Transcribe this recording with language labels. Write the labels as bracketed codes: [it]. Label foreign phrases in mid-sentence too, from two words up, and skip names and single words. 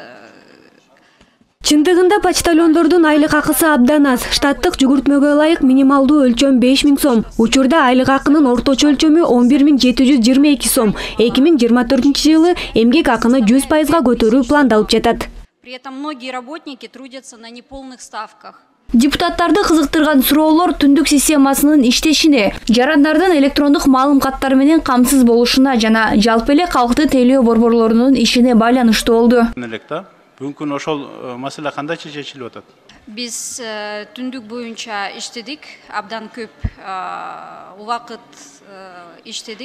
[ky] Чындыгында почтальондордун айлык акысы абдан аз. Штаттык жүгүртмөгө ылайык минималдуу өлчөм 5000 сом. Учурда айлык акынын орточо өлчөмү 11722 сом. 2024-жылы эмгек акыны 100%га көтөрүү пландалып жатат. [ru] При этом многие работники трудятся на неполных ставках. [ky] Депутаттарды кызыктырган суроолор түндүк системасынын иштешине, жарандардын электрондук маалым каттары менен камсыз болушуна жана жалпы эле калкты тейлөө борборлорунун ишине байланыштуу болду. Бүгүн ошол маселе кандай чечилип атат? Биз түндүк боюнча иштедик, абдан көп убакыт иштедик.